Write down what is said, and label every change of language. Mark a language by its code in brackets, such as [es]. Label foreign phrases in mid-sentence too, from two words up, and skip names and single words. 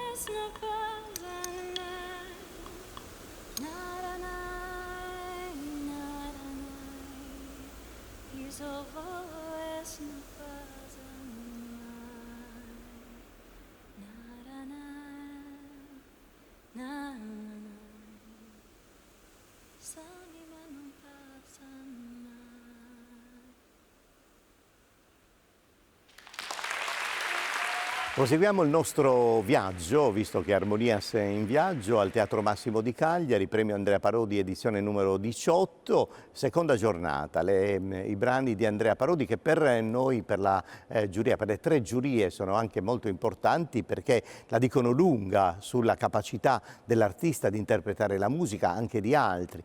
[pt] não fazem nada. Nada, nada, nada, nada. Os avós não fazem nada. Nada, nada, nada. Sangue, mas não passa nada. [it] Proseguiamo il nostro viaggio, visto che Armonias è in viaggio, al Teatro Massimo di Cagliari, premio Andrea Parodi, edizione numero 18, seconda giornata. I brani di Andrea Parodi che per noi, per la giuria, per le 3 giurie sono anche molto importanti perché la dicono lunga sulla capacità dell'artista di interpretare la musica anche di altri.